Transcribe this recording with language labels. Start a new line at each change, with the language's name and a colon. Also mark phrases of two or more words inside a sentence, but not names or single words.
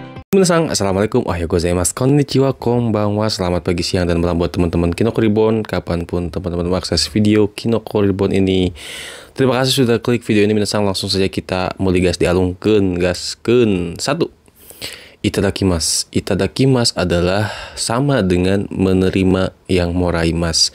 Japanese: みなさん、assalamualaikum、おはようございます、こんにちは、こんばんは,
Indonesian: selamat pagi, siang, dan malam buat teman-teman Kinoko Reborn, kapanpun teman-teman mengakses video Kinoko Reborn ini. Terima kasih sudah klik video ini, minasan. Langsung saja kita mulai gas
Sundanese: dialungkeun, gaskeun.
Indonesian: 1. Itadakimasu. Itadakimasu adalah sama dengan menerima yang moraimasu.